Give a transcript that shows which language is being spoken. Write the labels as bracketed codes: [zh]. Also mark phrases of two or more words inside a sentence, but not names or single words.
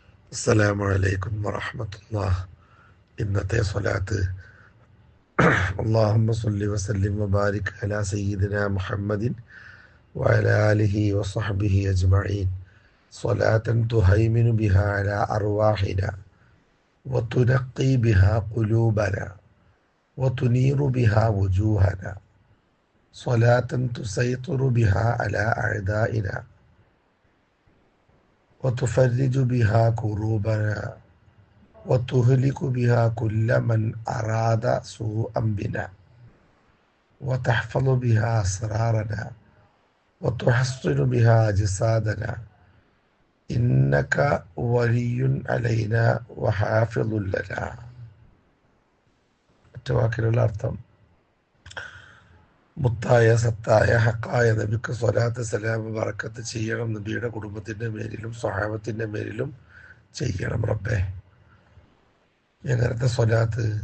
[ar] السلام عليكم ورحمة الله. [ml] ഇന്നത്തെ സ്വലാത്ത് [ar] اللهم صل وسلم وبارك على سيدنا محمد وعلى آله وصحبه أجمعين صلاة تهيمن بها على أرواحنا وتنقي بها قلوبنا وتنير بها وجوهنا صلاة تسيطر بها على أعدائنا وتفرج بها كروبنا وتهلك بها كل من أراد سوءا بنا وتحفظ بها أسرارنا وتحصن بها أجسادنا إنك ولي علينا وحافظ لنا. [ml] വാക്കിലുള്ള അർത്ഥം: മുത്തായ സത്തായ ഹക്കായ നബിക്ക് സ്വലാത്ത് സലാം ബറക്കത്ത് ചെയ്യണം. നബിയുടെ കുടുംബത്തിൻ്റെ മേലിലും സ്വഹാബത്തിൻ്റെ മേലിലും ചെയ്യണം റബ്ബേ. എങ്ങനത്തെ സ്വലാത്ത്?